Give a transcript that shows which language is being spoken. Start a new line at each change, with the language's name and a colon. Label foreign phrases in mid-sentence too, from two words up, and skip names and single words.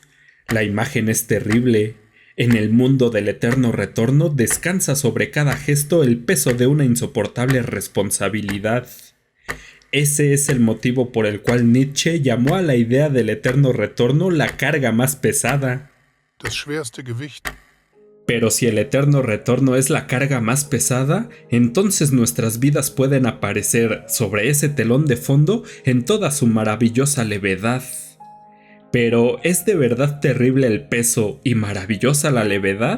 Spanish: La imagen es terrible. En el mundo del eterno retorno descansa sobre cada gesto el peso de una insoportable responsabilidad. Ese es el motivo por el cual Nietzsche llamó a la idea del eterno retorno la carga más pesada.
German: Das schwerste Gewicht.
Spanish: Pero si el eterno retorno es la carga más pesada, entonces nuestras vidas pueden aparecer sobre ese telón de fondo en toda su maravillosa levedad. Pero ¿es de verdad terrible el peso y maravillosa la levedad?